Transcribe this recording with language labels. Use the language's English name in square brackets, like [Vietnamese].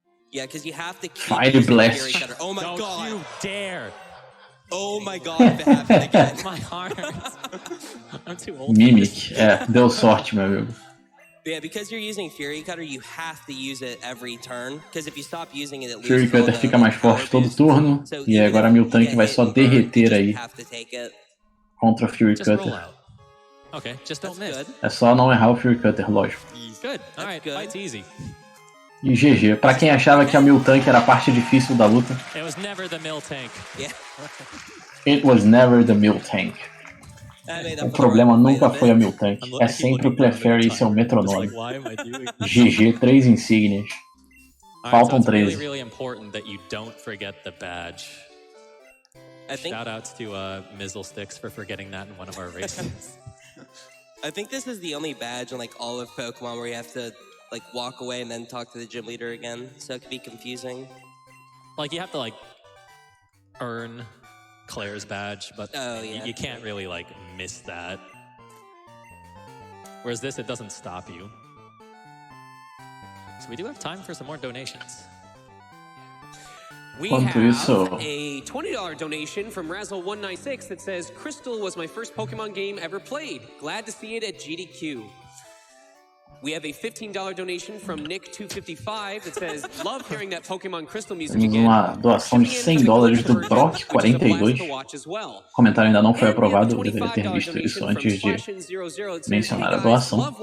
[English] Yeah, because you have to keep Fire Blast. Oh my god! Don't you dare! Oh my god, if it happened again. My heart. I'm too old. [Portuguese] Mimic. Deu sorte, meu amigo. [English] Yeah, because you're using Fury Cutter, you have to use it every turn. Because if you stop using it, it [Portuguese] Fury Cutter fica mais forte todo turno. E agora a Miltank vai só derreter aí contra o Fury Cutter. [English] Okay, just don't miss. [Portuguese] É só não errar o Fury Cutter, lógico. [English] Good. All right, fight's easy. [Portuguese] E GG. Pra quem achava que a Miltank era a parte difícil da luta. [English] It was never the Miltank. Yeah. It was never the Miltank. [Portuguese] O problema nunca foi a Miltank. É sempre o Clefairy e seu metronome. GG, 3 insígnias. Faltam 13. [English] Really important that you don't forget the badge. Shout outs to Mizzlesticks for forgetting that in one of our races. I think this is the only badge in all of Pokemon where you have to walk away and then talk to the gym leader again, so it could be confusing. You have to earn Claire's badge, but you can't really miss that. Whereas this, it doesn't stop you. So we do have time for some more donations. We have a $20 donation from Razzle196 that says, Crystal was my first Pokemon game ever played. Glad to see it at GDQ. We have a $15 donation from Nick255 that says, love hearing that Pokemon Crystal music again. [Portuguese] Uma doação de $100 do Brock42. O comentário ainda não foi aprovado, eu deveria ter visto isso antes de mencionar a doação.